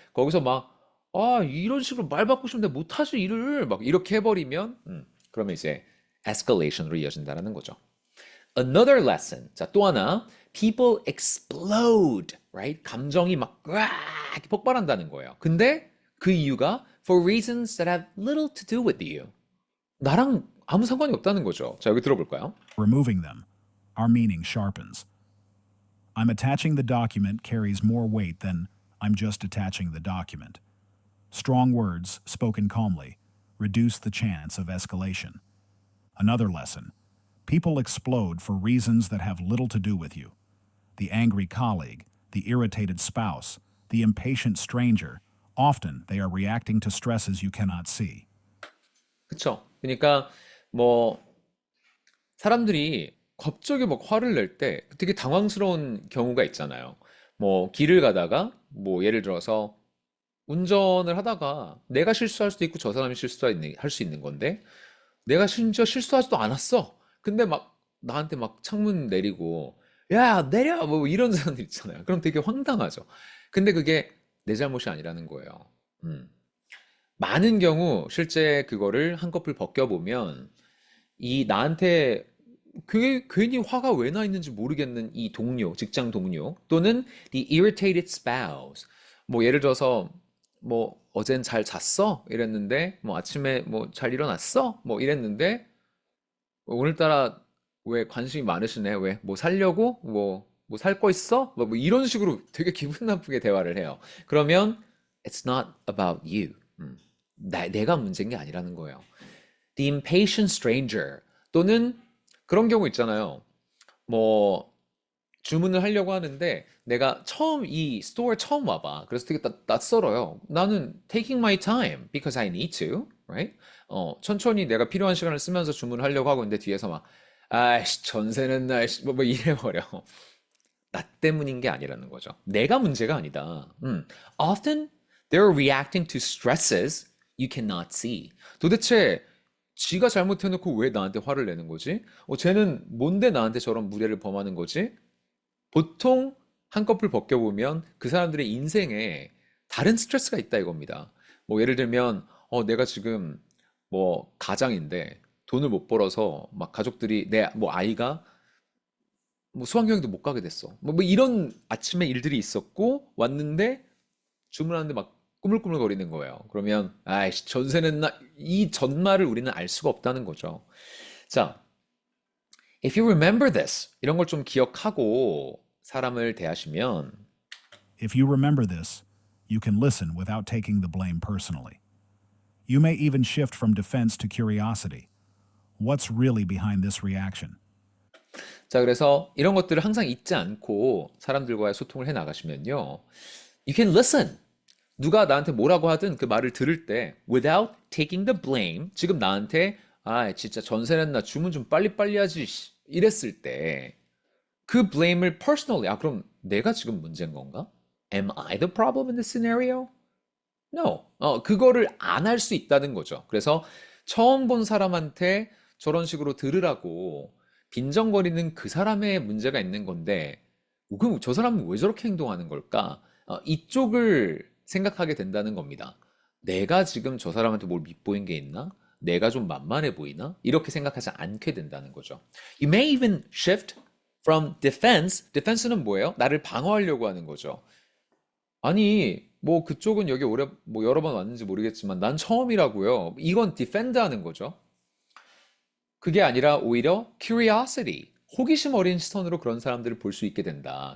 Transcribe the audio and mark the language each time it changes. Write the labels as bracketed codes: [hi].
[ko] 거기서 막 이런 식으로 말 바꾸시면 못하지 일을 막 이렇게 해버리면 그러면 이제 escalation으로 이어진다는 거죠. [en] Another lesson. [ko] 자, 또 하나. [en] People explode, right? [ko] 감정이 막 이렇게 폭발한다는 거예요. 근데 그 이유가 [en] for reasons that have little to do with you. [ko] 나랑 아무 상관이 없다는 거죠. 자, 여기 들어볼까요? [en] Removing them, our meaning sharpens. I'm attaching the document carries more weight than I'm just attaching the document. Strong words, spoken calmly, reduce the chance of escalation. Another lesson. People explode for reasons that have little to do with you. The angry colleague the irritated spouse, the impatient stranger. Often they are reacting to stresses you cannot see. [ko] 그쵸? 그러니까 뭐 사람들이 갑자기 막 화를 낼 때 되게 당황스러운 경우가 있잖아요. 뭐 길을 가다가 뭐 예를 들어서 운전을 하다가 내가 실수할 수도 있고 저 사람이 할 수 있는 건데 내가 심지어 실수하지도 않았어. 근데 막 나한테 막 창문 내리고 야 내려 뭐 이런 사람들 있잖아요. 그럼 되게 황당하죠. 근데 그게 내 잘못이 아니라는 거예요. 음. 많은 경우 실제 그거를 한꺼풀 벗겨보면 이 나한테 괜히 화가 왜 나 있는지 모르겠는 이 동료, 직장 동료 또는 [en] the irritated spouse. [ko] 뭐 예를 들어서 뭐 어젠 잘 잤어? 이랬는데 뭐 아침에 뭐 잘 일어났어? 뭐 이랬는데 오늘따라 왜 관심이 많으시네? 왜 뭐 살려고? 뭐 살 거 있어? 뭐 이런 식으로 되게 기분 나쁘게 대화를 해요. 그러면 [en] it's not about you. [ko] 내가 문제인 게 아니라는 거예요. [en] The impatient stranger [ko] 또는 그런 경우 있잖아요. 뭐 주문을 하려고 하는데 내가 처음 이 스토어에 처음 와봐. 그래서 되게 낯설어요. 나는 [en] taking my time because I need to, right? [ko] 천천히 내가 필요한 시간을 쓰면서 주문을 하려고 하고 있는데 뒤에서 막 아이씨 전세는 날씨 뭐 이래버려. 나 때문인 게 아니라는 거죠. 내가 문제가 아니다. [en] Often they're reacting to stresses you cannot see. [ko] 도대체 지가 잘못해놓고 왜 나한테 화를 내는 거지? 쟤는 뭔데 나한테 저런 무례를 범하는 거지? 보통 한꺼풀 벗겨보면 그 사람들의 인생에 다른 스트레스가 있다 이겁니다. 뭐 예를 들면 내가 지금 뭐 가장인데 돈을 못 벌어서 막 가족들이 내 뭐 아이가 뭐 수학여행도 못 가게 됐어. 뭐 이런 아침에 일들이 있었고 왔는데 주문하는데 막 꾸물꾸물거리는 거예요. 그러면 아이씨 전세는 이 전말을 우리는 알 수가 없다는 거죠. 자, [en] if you remember this [ko] 이런 걸 좀 기억하고 사람을 대하시면 [en] If you remember this, you can listen without taking the blame personally. You may even shift from defense to curiosity. What's really behind this reaction? [ko] 자, 그래서 이런 것들을 항상 잊지 않고 사람들과의 소통을 해 나가시면요. [en] You can listen. [ko] 누가 나한테 뭐라고 하든 그 말을 들을 때 [en] without taking the blame. [ko] 지금 나한테 진짜 전세 냈나 주문 좀 빨리빨리 하지 이랬을 때 그 blame을 personally 그럼 내가 지금 문제인 건가? [en] Am I the problem in this scenario? No. [ko] 그거를 안 할 수 있다는 거죠. 그래서 처음 본 사람한테 저런 식으로 들으라고 빈정거리는 그 사람의 문제가 있는 건데, 그럼 저 사람은 왜 저렇게 행동하는 걸까? 이쪽을 생각하게 된다는 겁니다. 내가 지금 저 사람한테 뭘 밉보인 게 있나? 내가 좀 만만해 보이나? 이렇게 생각하지 않게 된다는 거죠. [en] You may even shift from defense. [ko] defense는 뭐예요? 나를 방어하려고 하는 거죠. 아니, 뭐 그쪽은 여기 뭐 여러 번 왔는지 모르겠지만 난 처음이라고요. 이건 defend 하는 거죠. 그게 아니라 오히려 curiosity, 호기심 어린 시선으로 그런 사람들을 볼 수 있게 된다.